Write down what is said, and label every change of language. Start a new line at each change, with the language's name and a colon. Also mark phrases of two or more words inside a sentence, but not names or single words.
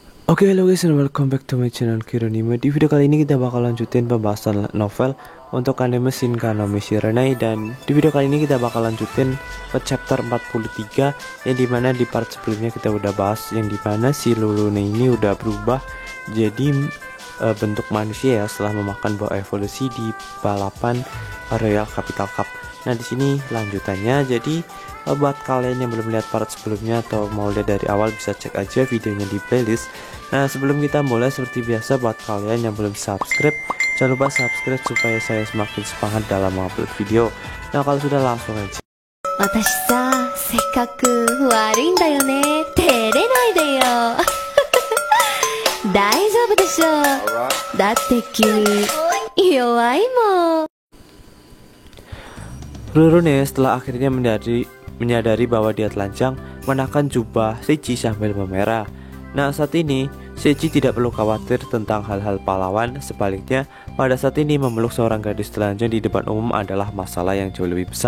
English: Oke, hello guys and welcome back to my channel Kironime.
Indonesian: Di video kali ini kita bakal lanjutin pembahasan novel untuk anime Shinkan no Michirenai. Dan di video kali ini kita bakal lanjutin ke chapter 43, yang dimana di part sebelumnya kita udah bahas yang dimana si Lulune ini udah berubah jadi bentuk manusia ya, setelah memakan buah evolusi di balapan Royal Capital Cup. Nah di sini lanjutannya. Jadi buat kalian yang belum lihat part sebelumnya atau mau lihat dari awal, bisa cek aja videonya di playlist. Nah sebelum kita mulai, seperti biasa buat kalian yang belum subscribe, jangan lupa subscribe supaya saya semakin semangat dalam mengupload video. Nah kalau sudah, langsung aja.
Japanese: 私さ、せっかく悪いんだよね。照れないでよ。大丈夫でしょ。だって君、弱いもん。
Indonesian: Lulune setelah akhirnya menyadari bahwa dia telanjang, menakan jubah Seichi sambil memerah. Nah saat ini Seichi tidak perlu khawatir tentang hal-hal pahlawan. Sebaliknya, pada saat ini memeluk seorang gadis telanjang di depan umum adalah masalah yang jauh lebih besar.